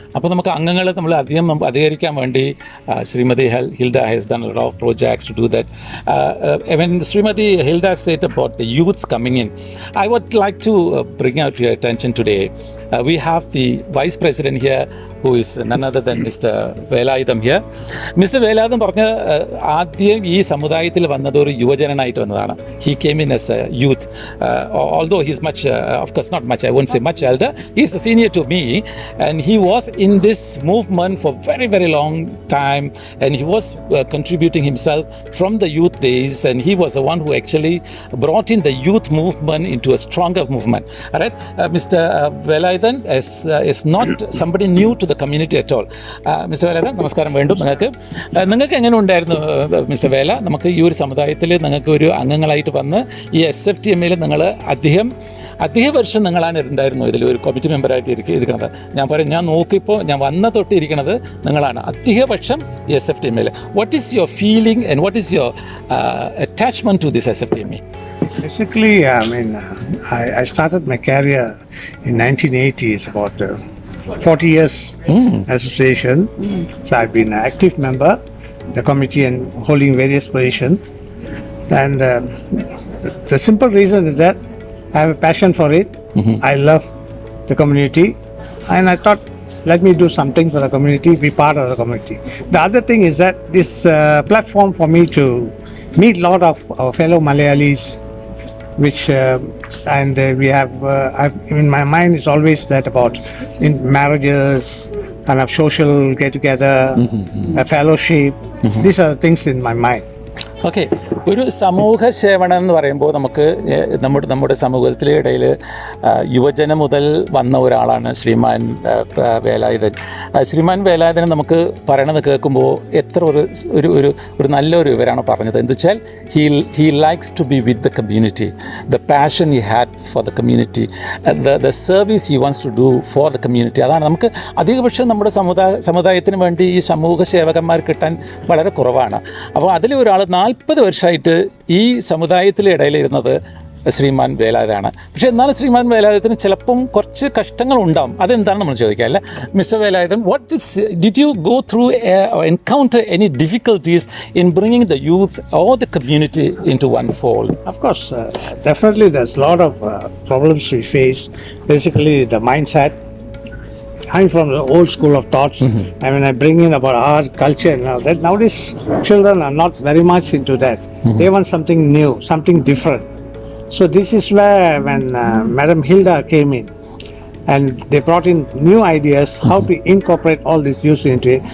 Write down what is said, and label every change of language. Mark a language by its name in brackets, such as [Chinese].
[Malayalam] അപ്പോൾ നമുക്ക് അംഗങ്ങളെ നമ്മൾ അധികരിക്കാൻ വേണ്ടി Shrimati [English] Hilda has done a lot of projects to do that. When Srimati Hilda said about the youth coming in, I would like to bring out your attention today. We have the Vice President here who is none other than Mr. Velayudham here. Mr. [Malayalam] Velayudham പറഞ്ഞ ആദ്യം ഈ സമുദായത്തിൽ വന്നത് ഒരു യുവജനനായിട്ട് വന്നതാണ്. [English] He came in as a youth, although he's much, of course not much, I won't say much elder, he's a senior to me, and he was in this movement for very, very long time, and he was contributing himself from the youth days, and he was the one who actually brought in the youth movement into a stronger movement. All right, Mr. Velayudham is not somebody new to the community at all. Mr. [Malayalam] Velayudham, നമസ്കാരം വീണ്ടും. നിങ്ങൾക്ക് എങ്ങനെ ഉണ്ടായിരുന്നു mister വേല? നമുക്ക് ഈ ഒരു സമുദായത്തിൽ നിങ്ങൾക്ക് ഒരു അംഗങ്ങളായിട്ട് വന്ന് ഈ SFTMയിൽ നിങ്ങൾ അധിക വർഷം നിങ്ങളാണ് ഉണ്ടായിരുന്നു ഇതിൽ ഒരു കമ്മിറ്റി മെമ്പറായിട്ട് ഇരിക്കുന്നത്. ഞാൻ നോക്കിയപ്പോൾ ഞാൻ വന്ന തൊട്ട് ഇരിക്കുന്നത് നിങ്ങളാണ് അധിക വർഷം ഈ SFTMയിൽ. [English] What is your feeling and what is your attachment to this SFTME? Basically, I started my career in 1980. It's about 40 years association. So I've been an active member, the committee, and holding various positions. And the simple reason is that I have a passion for it. I love the community, and I thought, let me do something for the community, be part of the community. The other thing is that this platform for me to meet a lot of our fellow Malayalis, which and we have in my mind is always that about in marriages, kind of social get together, a fellowship. These are the things in my mind. [Malayalam] Okay, ഒരു സമൂഹ സേവനം എന്ന് പറയുമ്പോൾ നമുക്ക് നമ്മുടെ സമൂഹത്തിലെ ഇടയിൽ യുവജനം മുതൽ വന്ന ഒരാളാണ് ശ്രീമാൻ വേലായുധൻ. ശ്രീമാൻ വേലായുധനെ നമുക്ക് പറയണത് കേൾക്കുമ്പോൾ എത്ര ഒരു നല്ലൊരു വിവരമാണ് പറഞ്ഞത്. എന്താ വെച്ചാൽ [English] He likes to be with the community, the passion he had for the community, the service he wants to do for the community. [Malayalam] അതാണ് നമുക്ക് അധികപക്ഷം നമ്മുടെ സമുദായത്തിന് വേണ്ടി ഈ സമൂഹ സേവകന്മാർ കിട്ടാൻ വളരെ കുറവാണ്. അപ്പോൾ അതിൽ ഒരാൾ 40 വർഷമായിട്ട് ഈ സമുദായത്തിലെ ഇടയിലിരുന്നത് ശ്രീമാൻ വേലായുധനാണ്. പക്ഷേ എന്നാലും ശ്രീമാൻ വേലായുധത്തിന് ചിലപ്പം കുറച്ച് കഷ്ടങ്ങൾ ഉണ്ടാവും. അതെന്താണ് നമ്മൾ ചോദിക്കുക അല്ലേ? [English] Mister Velayudhan, did you go through encounter any difficulties in bringing the youth or the community into one fold? Of course, definitely there's a lot of problems we face. Basically, the mindset. I'm from the old school of thoughts. I mean, I bring in about our culture and all that. Nowadays, children are not very much into that. They want something new, something different. So this is where when Madam Hilda came in and they brought in new ideas, how to incorporate all these youths into it.